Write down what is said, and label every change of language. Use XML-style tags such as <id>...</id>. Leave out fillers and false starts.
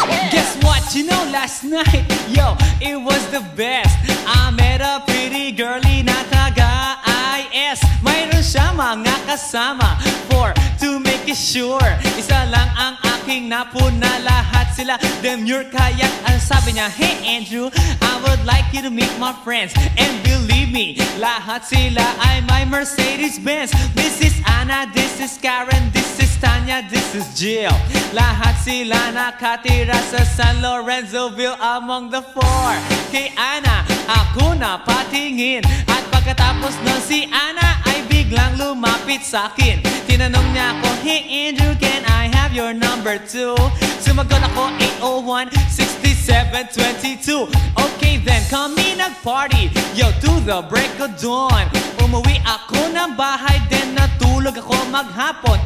<en>Guess what? You know, last night, yo, it was the best. I met a pretty girlie na taga-IS.</en> <tl>Mayroon siya mga kasama</tl> <en>to make it sure.</en> <tl>Isa lang ang aking napuna, lahat sila demure. Kaya ang sabi niya,</tl> <en>hey Andrew, I would like you to meet my friends. And believe me,</en> <tl>lahat sila ay</tl> <en>my Mercedes-Benz. This is Anna, this is Karen, this is Tanya, this is Jill.</en> <tl>Lahat sila nakatira sa San Lorenzoville</tl> <en>among the four.</en> <tl>Kay Anna, ako na patingin. At pagkatapos nun si Anna ay biglang lumapit sa akin. Tinanong niya ako,</tl> <en>hey Andrew, can I have your number too?</en> <tl>Sumagot ako, 801-6722.</tl> <en>Okay then,</en> <tl>kami nag-party,</tl> <en>yo, to the break of dawn.</en> <tl>Umuwi ako ng bahay, then natulog ako maghapon.</tl>